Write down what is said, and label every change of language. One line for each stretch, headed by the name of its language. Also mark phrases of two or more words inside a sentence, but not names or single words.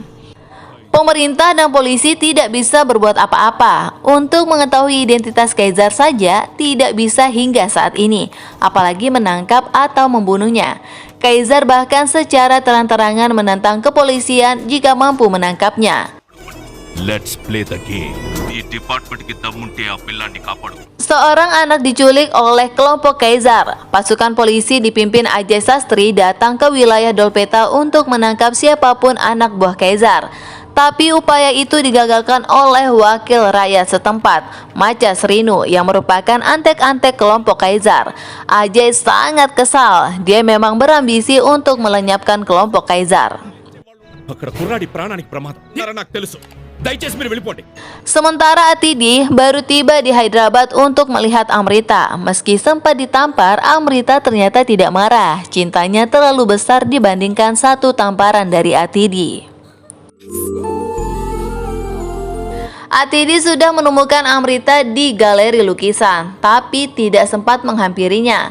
Indonesian: Pemerintah dan polisi tidak bisa berbuat apa-apa. Untuk mengetahui identitas Kaizar saja tidak bisa hingga saat ini, apalagi menangkap atau membunuhnya. Kaizar bahkan secara terang-terangan menantang kepolisian jika mampu menangkapnya.
English: Let's play the game.
Telugu: ఈ డిపార్ట్మెంట్ కి దమ్ముంటే ఆ పిల్లాన్ని కాపాడు.
Indonesian: Seorang anak diculik oleh kelompok Kaizar. Pasukan polisi dipimpin Ajay Sastri datang ke wilayah Dolpeta untuk menangkap siapapun anak buah Kaizar. Tapi upaya itu digagalkan oleh wakil rakyat setempat, Macha Srinu, yang merupakan antek-antek kelompok Kaizar. Ajay sangat kesal. Dia memang berambisi untuk melenyapkan kelompok Kaizar.
Telugu: అక్కడ కుర్రాడి ప్రాణానికి ప్రమాదం. నాకు తెలుసు. దయచేసి మీరు వెళ్ళిపోండి.
Indonesian: Sementara Atidi baru tiba di Hyderabad untuk melihat Amrita. Meski sempat ditampar, Amrita ternyata tidak marah. Cintanya terlalu besar dibandingkan satu tamparan dari Atidi. Atidi sudah menemukan Amrita di galeri lukisan, tapi tidak sempat menghampirinya.